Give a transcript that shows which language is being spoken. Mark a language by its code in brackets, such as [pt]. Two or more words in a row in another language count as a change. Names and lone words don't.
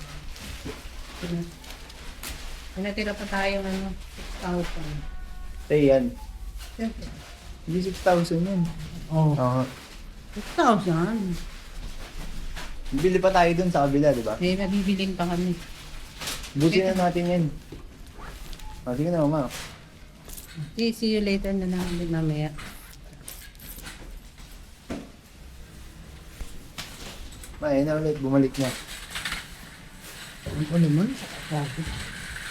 [tl] May natira pa tayong 6,000. Tay yan. Siyempre. Hindi 6,000 yun. Oo. Oo. 6,000. Bili pa tayo dun sa kabila, di ba? May nabibiling pa kami. Busin na natin yan. Ah, sige na, mama. [en] See you later [tl] na lang din mamaya. Ayun na ulit, bumalik na. Ano naman? Bakit?